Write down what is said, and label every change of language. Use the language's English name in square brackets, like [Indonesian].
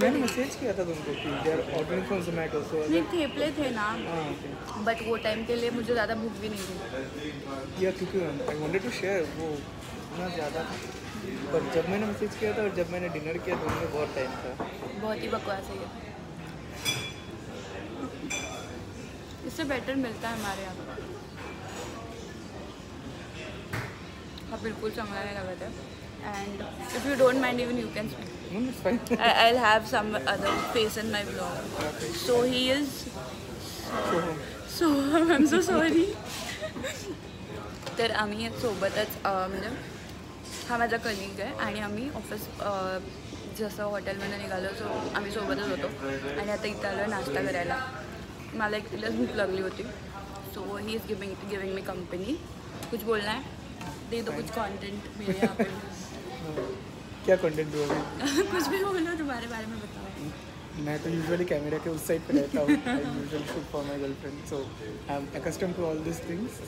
[Hindi] मैंने मैसेज किया था तुमको कि [English] they are ordering from Zomato. So [Hindi] नहीं थेपले थे ना. हाँ okay. बट वो टाइम के लिए मुझे ज़्यादा भूख भी नहीं थी. या क्योंकि [English] I wanted to share [Hindi] वो इतना ज़्यादा था. पर जब मैंने मैसेज किया था और जब मैंने डिनर किया दोनों में बहुत टाइम था. बहुत ही बकवास है ये. इससे बेटर मिलता है हमारे यहाँ. हाँ बिल्कुल चंगा नहीं लगा था. [English] And if you don't mind even you can speak. No, it's fine. I'll have some other face in my vlog. So he is. So I'm so sorry. [Marathi] तर आम्ही सोबतच म्हणजे हा माझा कलिग आहे आणि आम्ही ऑफिस जसं हॉटेलमध्ये निघालो सो आम्ही सोबतच होतो आणि आता इथं आलो नाश्ता करायला. मला एकटीलाच भूक लागली होती. [English] So he is giving me company. [Hindi] कुछ बोलना है दे दो कुछ कंटेंट मेरे यहाँ पे. क्या कंटेंट दूँ अभी? कुछ भी बोलो तुम्हारे बारे में बताओ. मैं तो यूजुअली कैमरा के उस साइड पे रहता हूँ. [English] I usually shoot for my girlfriend so I am accustomed to all this things.